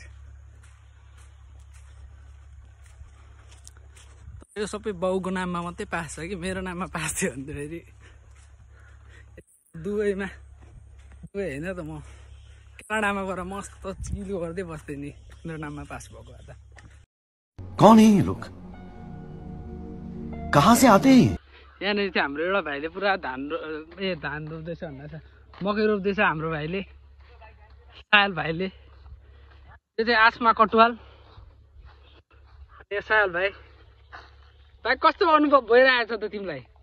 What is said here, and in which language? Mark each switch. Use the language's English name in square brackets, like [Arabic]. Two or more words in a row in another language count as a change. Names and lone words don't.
[Nepali] यो सबै बाउको नाममा मात्रै पास छ कि मेरो नाममा पास थियो भने त फेरि दुबईमा होइन त, म कनाडामा गएर मस्त चिलो गर्दै बस्थेँ नि, मेरो नाममा पास भएको भए त। [Hindi] कौन है ये लोग, कहाँ से आते हैं? [Nepali] यहाँनिर चाहिँ हाम्रो एउटा भाइले पुरा धान रोप्दैछ भन्दा मकै रोप्दैछ हाम्रो भाइले, सायल भाइले। त्यो चाहिँ आसमा कटुवाल, सायल भाइ। भाइ कस्तो अनुभव भइरहेछ त तिमीलाई?